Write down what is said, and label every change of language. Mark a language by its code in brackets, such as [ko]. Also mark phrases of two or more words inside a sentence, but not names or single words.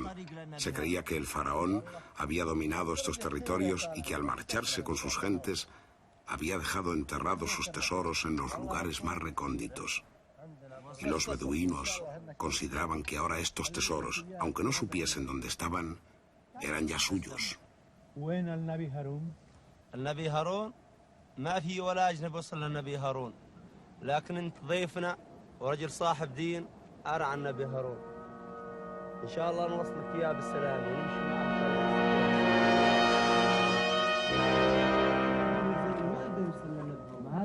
[es] Se creía que el faraón había dominado estos territorios y que al marcharse con sus gentes había dejado enterrados sus tesoros en los lugares más recónditos. Y los beduinos consideraban que ahora estos tesoros, aunque no supiesen dónde estaban, eran ya suyos. [ar] وين النبي هارون؟ النبي هارون ما في ولا اجنبي وصل للنبي هارون، لكن انت ضيفنا ورجل صاحب دين ارعى النبي هارون. ان شاء الله نوصلك اياه بالسلامه ونمشي معك.